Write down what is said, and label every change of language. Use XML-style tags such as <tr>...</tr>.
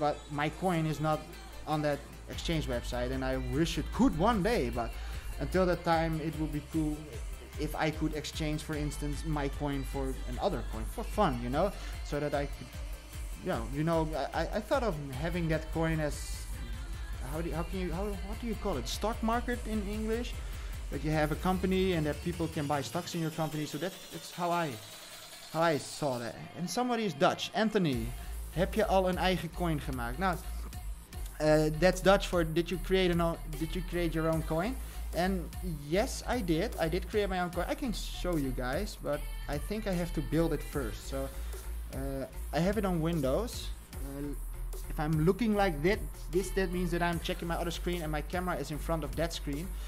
<en>But my coin is not on that exchange website, and I wish it could one day, but until that time it would be cool if I could exchange, for instance, my coin for another coin for fun, you know, so that I could, I thought of having that coin as, what do you call it, stock market in English, that you have a company and that people can buy stocks in your company. So that's how I saw that. And somebody is Dutch.</en> <nl>Anthony, heb je al een eigen coin gemaakt?</nl> <en>Nou, that's Dutch for did you create your own coin? And yes, I did. I did create my own coin. I can show you guys, but I think I have to build it first. So I have it on Windows. If I'm looking like that means that I'm checking my other screen and my camera is in front of that screen.</en>